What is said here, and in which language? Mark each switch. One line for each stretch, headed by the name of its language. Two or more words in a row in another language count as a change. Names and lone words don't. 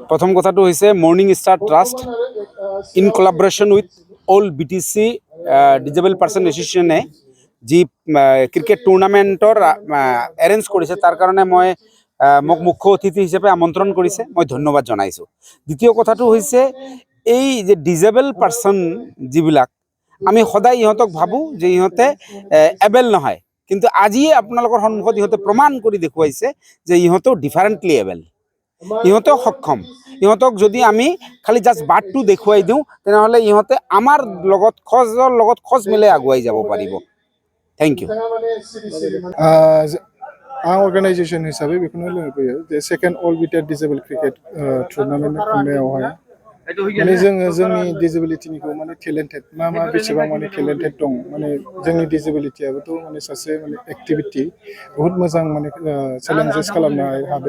Assamese: প্রথম কথাটো হৈছে মর্নিং স্টার ট্রাস্ট
English: in collaboration with
Assamese: অল বিটিসি ডিজেবল পার্সন এসোসিয়েশনে যি
English: cricket tournament
Assamese: এরেঞ্জ কৰিছে তাৰ কাৰণে মই মোক মুখ্য অতিথি হিচাপে আমন্ত্ৰণ কৰিছে মই ধন্যবাদ জনাইছোঁ। দ্বিতীয় কথাটো হৈছে এই যে
English: disabled person
Assamese: যিবিলাক আমি সদায় ইহঁতক ভাবোঁ যে ইহঁতে এবেল নহয়, কিন্তু আজিয়ে আপোনালোকৰ সন্মুখত ইহঁতে প্ৰমাণ কৰি দেখুৱাইছে যে ইহঁতেও
English: differently able,
Assamese: ইহঁতেও সক্ষম। ইহঁতক যদি আমি খালি জাষ্ট বাটটো দেখুৱাই দিওঁ তেনেহ'লে ইহঁতে আমাৰ লগত খোজ মিলাই আগুৱাই যাব পাৰিব।
English: thank you.
Bodo: आं अर्गानाइजेशन हिसाबै बेखौनो लुबैयो जे
English: second All BTR disabled cricket tournament
Bodo: खुंनायावहाय माने जोंनि डिजेबिलिटिनिखौ माने टेलेन्टेड मा बेसेबां माने टेलेन्टेड दं, माने जोंनि डिजेबिलिटियाबोथ' माने सासे माने एक्टिभिटी बहुत मोजां माने चेलेन्जेस खालामनो हादों।